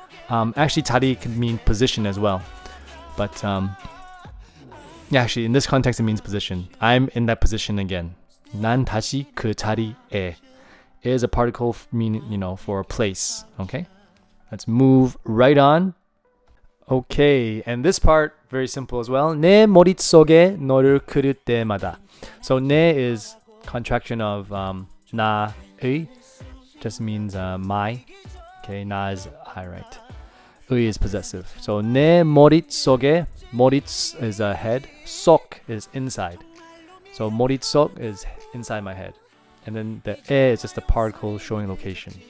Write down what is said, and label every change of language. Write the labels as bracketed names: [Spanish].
[English] Actually, 자리 can mean position as well. But yeah, actually, in this context, it means position. I'm in that position again. [Korean] 난 다시 그 자리에 [English] is a particle meaning, for a place. Okay, let's move right on. Okay, and this part very simple as well. [Korean] 내 머릿속에 너를 그릴 때마다. [English] So 내 is contraction of 나의, just means my. Okay, 나 is I, right? 의 is possessive. So [Korean] 내 머릿속에, [English] 머릿 is a head, 속 is inside. So 머릿속 is inside my head. And then the 에 is just a particle showing location.